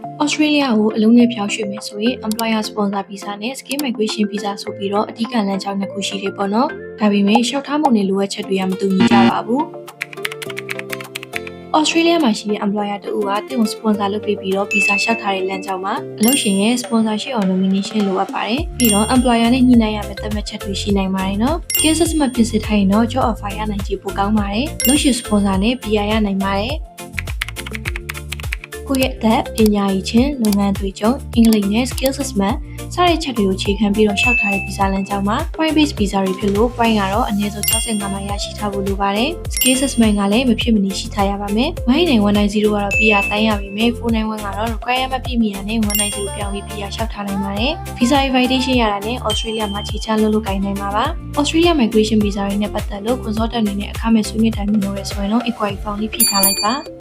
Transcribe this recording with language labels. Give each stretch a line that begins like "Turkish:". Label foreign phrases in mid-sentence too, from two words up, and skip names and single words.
Burmese: Australia ကိုအလုံးနဲ့ဖြောင်းရွှေ့မယ်ဆိုရင်
English: employer sponsor visa
Burmese: နဲ့
English: skill migration visa
Burmese: ဆိုပြီးတော့အဓိကလမ်းကြောင်းနှစ်ခုရှိတယ်ပေါ့နော်။ဒါပေမဲ့လျှောက်ထားမှုနဲ့လိုအပ်ချက်တွေကမတူညီကြပါဘူး။ Australia မှာရှိတဲ့ employer တူကတင်ကို sponsor လုပ်ပေးပြီးတော့ visa လျှောက်ထားတဲ့လမ်းကြောင်းမှာအလုပ်ရှင်ရဲ့
English: sponsorship or nomination
Burmese: လိုအပ်ပါတယ်။ပြီးတော့ employer နဲ့ညှိနှိုင်းရမယ့်သတ်မှတ်ချက်တွေရှိနိုင်ပါတယ်နော်။
English: skill assessment
Burmese: ပြင်ဆင်ထားရင်တော့
English: job offer
Burmese: ရနိုင်ခြေ ပိုကောင်းပါတယ်။အလုပ်ရှင် sponsor နဲ့ PR ရနိုင်ပါတယ်။ကိုယ့်ရဲ့အသက်ပညာရေးချင်းလုပ်ငန်းတွေကြုံအင်္ဂလိပ်နဲ့ skill assessment စတဲ့ချက်တွေကိုခြေခံပြီးတော့လျှောက်ထားတဲ့ visa လမ်းကြောင်းမှာ
English: point based visa
Burmese: တွေဖြစ်လို့ point ကတော့အနည်းဆုံး65မှရရှိထားဖို့လိုပါတယ်။
English: skill assessment
Burmese: ကလည်းမဖြစ်မနေရှိထားရပါမယ်။ 19190ကတော့ PR တိုင်းရပါမယ်။ 491ကတော့ requirement ပြည့်မီတာနဲ့190ပြောင်းပြီး PR လျှောက်ထားနိုင်ပါတယ်။
English: visa invitation
Burmese: ရတာနဲ့ Australia မှာခြေချလို့လုပ်ကိုင်နိုင်မှာပါ။ Australia
English: migration visa
Burmese: တွေနဲ့ပတ်သက်လို့ consultant အနေနဲ့အခမဲ့ဆွေးနွေးတိုင်ပင်လို့ရဆိုရင်တော့
English: inquiry form
Burmese: လေးဖြည့်ထားလိုက်ပါ